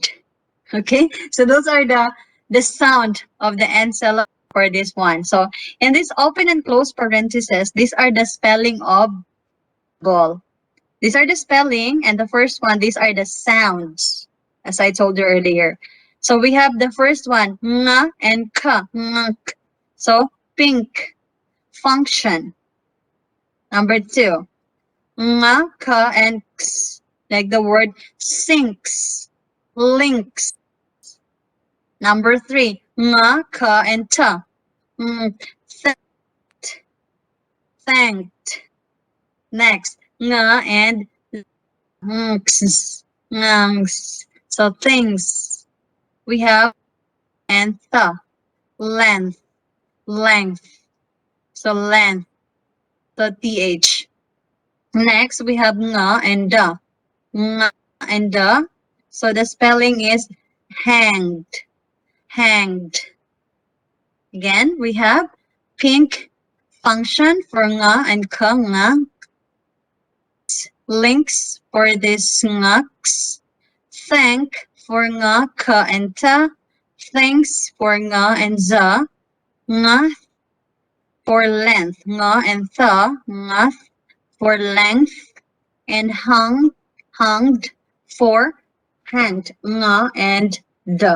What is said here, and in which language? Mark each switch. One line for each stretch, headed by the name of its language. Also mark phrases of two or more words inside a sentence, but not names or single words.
English: Okay, so those are the sound of the end syllable for this one. So in this open and close parentheses, these are the spelling of ball. These are the spelling, and the first one, these are the sounds, as I told you earlier. So we have the first one, nga and ka, ngk. So pink, function. Number 2, nga, ka, and x, like the word sinks, links. Number 3, nga, ka, and ta. Thanked. Thanked. Next, nga and ngs. Ngs. So things. We have and tha. Length. Length. So length. So th. Next, we have nga and da. Nga and da. So the spelling is hanged. Hanged. Again, we have pink, function for nga and ka, nga. Links for this ngaks. Thank for nga, ka, and ta. Thanks for nga and za. Nga for length, nga and tha. Nga for length. And hunged for hanged, nga and da.